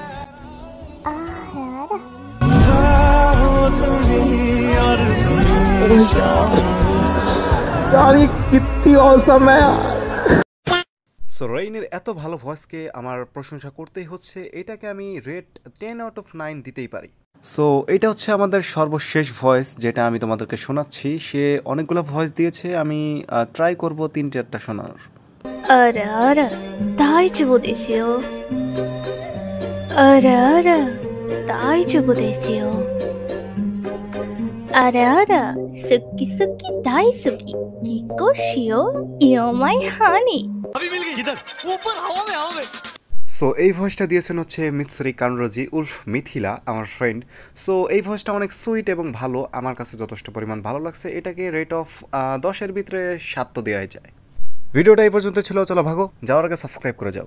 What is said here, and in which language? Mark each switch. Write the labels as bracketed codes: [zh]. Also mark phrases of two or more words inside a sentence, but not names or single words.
[bn] সো রেইনের এত ভালো ভয়েসকে আমার প্রশংসা করতেই হচ্ছে, এটাকে আমি রেট [en] 10 out of 9 [bn] দিতেই পারি। সো এটা হচ্ছে আমাদের সর্বশেষ ভয়েস যেটা আমি তোমাদেরকে শোনাচ্ছি। সে অনেকগুলো ভয়েস দিয়েছে, আমি ট্রাই করব 3-4টা শোনানোর। [ja] আরা 大丈夫ですよআরা大丈夫ですよあら好き大好き結婚しよう [en] You're my honey। [hi] अभी मिल गई इधर ऊपर हवा में। [bn] সো এই ভয়েসটা দিয়েছেন হচ্ছে মিৎসুরি কানরোজি উলফ মিথিলা, আমার ফ্রেন্ড। সো এই ভয়েসটা অনেক সুইট এবং ভালো, আমার কাছে যথেষ্ট পরিমাণ ভালো লাগছে। এটাকে [en] rate of [bn] 10-এর ভিতরে 7 তো দেওয়াই যায়। ভিডিওটা এই পর্যন্ত ছিল, চলো ভাগো, যাওয়ার আগে সাবস্ক্রাইব করে যাও।